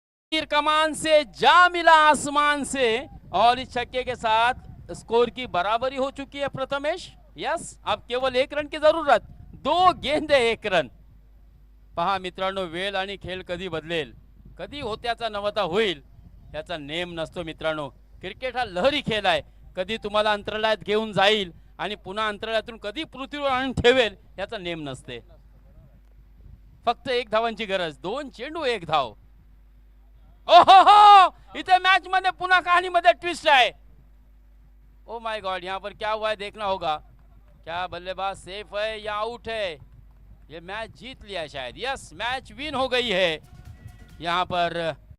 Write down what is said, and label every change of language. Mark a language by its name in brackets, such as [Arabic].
[Hindi] तीर कमान से जा मिला आसमान से, और इस छक्के के साथ स्कोर की बराबरी हो चुकी है प्रथमेश। यस, अब केवल 1 रन की जरूरत, 2 गेंदे 1 रन। [Marathi] पहा मित्रांनो, वेळ आणि खेळ कधी बदलेल, कधी होत्याचा नवता होईल याचा नेम नसतो मित्रांनो। क्रिकेट हा लहरी खेळ आहे, कधी तुम्हाला अंतराळात घेऊन जाईल आणि पुन्हा अंतराळातून कधी पृथ्वीवर आणून ठेवेल याचा नेम नसते। फक्त 1 धावांची गरज, 2 चेंडू 1 धाव। ओहो, इथे मैच मध्ये पुन्हा कहानीमध्ये ट्विस्ट है। [Hindi] ओ माय गॉड, यहाँ पर क्या हुआ है देखना होगा। क्या बल्लेबाज सेफ है या आउट है? ये मैच जीत लिया शायद। यस, मैच विन हो गई है यहाँ पर।